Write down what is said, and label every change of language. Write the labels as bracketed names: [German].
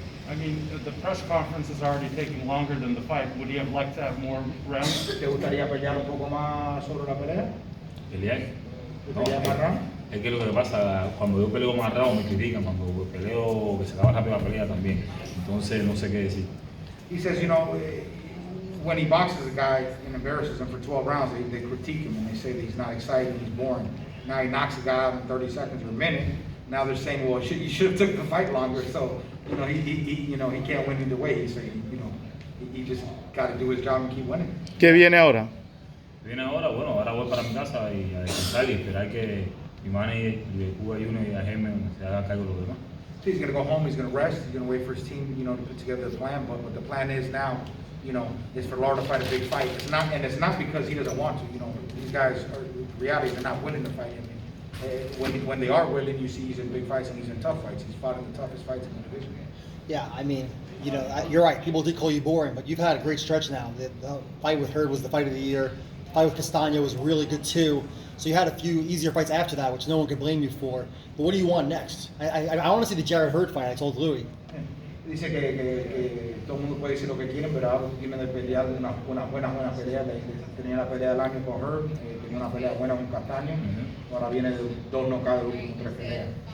[English] I mean, the press conference is already taking longer than the fight. Would you have liked to have more rounds? [Spanish] ¿Te gustaría pelear un poco más sobre la pelea? ¿Pelear? ¿Te pelear más round? Es que lo que pasa, cuando yo peleo más rápido me critican, cuando peleo que se acaba rápido la pelea también. Entonces no sé qué decir. [English] He says, you know, when he boxes a guy and embarrasses him for 12 rounds, they critique him and they say that he's not exciting, he's boring. Now he knocks a guy out in 30 seconds or a minute. Now they're saying, well, you should have took the fight longer. So, you know, he can't win either way. He's saying, you know, he just got to do his job and keep winning. [Spanish] ¿Qué viene ahora? Viene ahora, bueno, ahora voy para mi casa y a descansar y esperar que mi manager de Cuba Junior y a Germen se haga cargo de lo demás. [English] So he's going to go home, he's going to rest, he's going to wait for his team, you know, to put together a plan. But what the plan is now, you know, is for Lara to fight a big fight. It's not because he doesn't want to. You know, these guys are, reality, they're not winning the fight. I mean, when they are winning, you see he's in big fights and he's in tough fights. He's fought in the toughest fights in the division. Yeah, I mean, you know, you're right. People did call you boring, but you've had a great stretch now. The fight with Hurd was the fight of the year. The fight with Castano was really good too. So you had a few easier fights after that, which no one could blame you for. But what do you want next? I want to see the Jared Hurd fight. I told Louis. [Spanish] Dice que todo el mundo puede decir lo que quieren, pero ahora tiene de pelear una buena pelea. Tenía la pelea del año con Hurd, tenía una pelea buena con Castaño, ahora viene de 2 knockouts de últimas 3 peleas.